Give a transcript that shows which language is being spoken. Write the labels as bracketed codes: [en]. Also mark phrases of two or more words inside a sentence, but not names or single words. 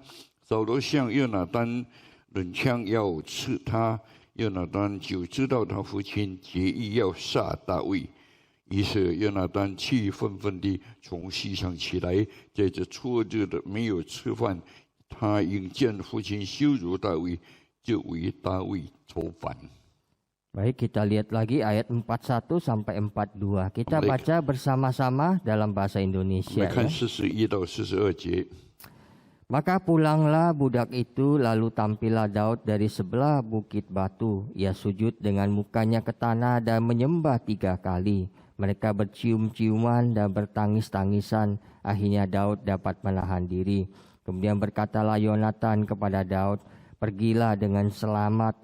[zh] 扫罗向约拿单抡枪要刺他，约拿单就知道他父亲决意要杀大卫。于是约拿单气愤愤地从席上起来，在这初日的没有吃饭，他因见父亲羞辱大卫，就为大卫愁烦。 [id] Baik, kita lihat lagi ayat 41 sampai 42. Kita Baik. baca bersama-sama dalam bahasa [zh] 我 [id] Indonesia. [zh] 们看 [id] Ya. [zh] 41到42节。 [id] Maka pulanglah budak itu, lalu tampillah Daud dari sebelah bukit batu. Ia sujud dengan mukanya ke tanah dan menyembah 3 kali. Mereka bercium-ciuman dan bertangis-tangisan. Akhirnya Daud dapat menahan diri. Kemudian berkatalah Yonatan kepada Daud, "Pergilah dengan selamat.